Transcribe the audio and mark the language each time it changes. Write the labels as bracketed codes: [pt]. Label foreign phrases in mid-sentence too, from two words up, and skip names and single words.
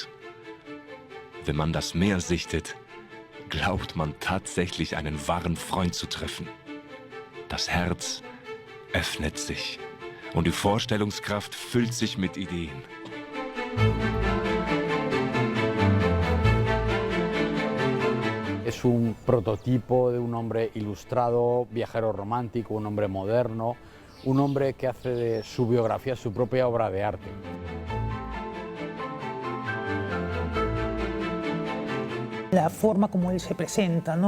[de] Wenn man das Meer sichtet, glaubt man tatsächlich einen wahren Freund zu treffen. Das Herz öffnet sich und die Vorstellungskraft füllt sich mit Ideen. [es] Es un prototipo de un hombre ilustrado, viajero romántico, un hombre moderno, un hombre que hace de su biografía su propia obra de arte. La forma como él se presenta, ¿no?